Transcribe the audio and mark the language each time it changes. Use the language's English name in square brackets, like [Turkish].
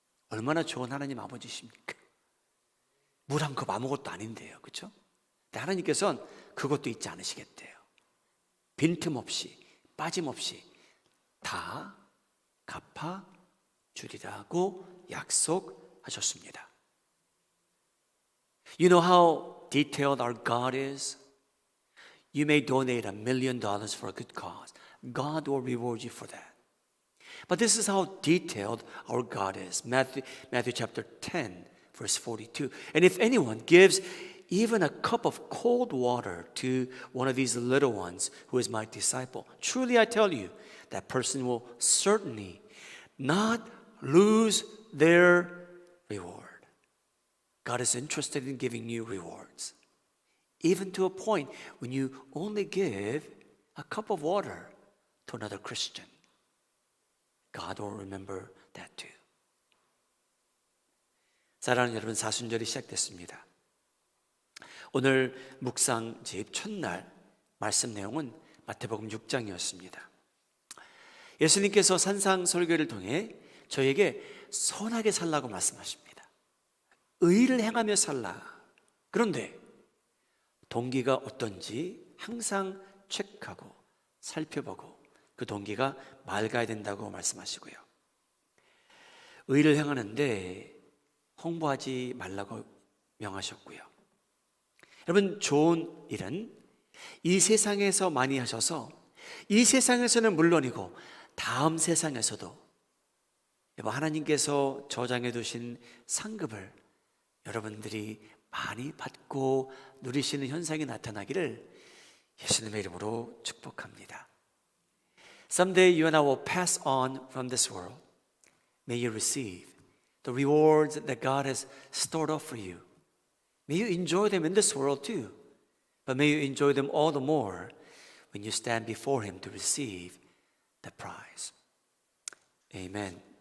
[Korean] 얼마나 좋은 하나님 아버지십니까? 물 한 컵 아무것도 아닌데요, 그렇죠? 근데 하나님께서는 그것도 잊지 않으시겠대요. 빈틈없이 빠짐없이 다 갚아 주리라고 약속하셨습니다. [English] You know how detailed our God is? You may donate $1 million for a good cause. God will reward you for that. But this is how detailed our God is. Matthew chapter 10, verse 42. And if anyone gives even a cup of cold water to one of these little ones who is my disciple, truly I tell you, that person will certainly not lose their reward. God is interested in giving you rewards, even to a point when you only give a cup of water to another Christian. God will remember that too. [Korean] 사랑하는 여러분, 사순절이 시작됐습니다. 오늘 묵상집 첫날 말씀 내용은 마태복음 6장이었습니다. 예수님께서 산상설교를 통해 저에게 선하게 살라고 말씀하십니다. 의를 행하며 살라. 그런데 동기가 어떤지 항상 체크하고 살펴보고 그 동기가 맑아야 된다고 말씀하시고요. 의를 행하는데 홍보하지 말라고 명하셨고요. 여러분, 좋은 일은 이 세상에서 많이 하셔서 이 세상에서는 물론이고 다음 세상에서도 하나님께서 저장해 두신 상급을 여러분들이 많이 받고 누리시는 현상이 나타나기를 예수님의 이름으로 축복합니다. [English] Someday you and I will pass on from this world. May you receive the rewards that God has stored up for you. May you enjoy them in this world too. But may you enjoy them all the more when you stand before Him to receive the prize. Amen.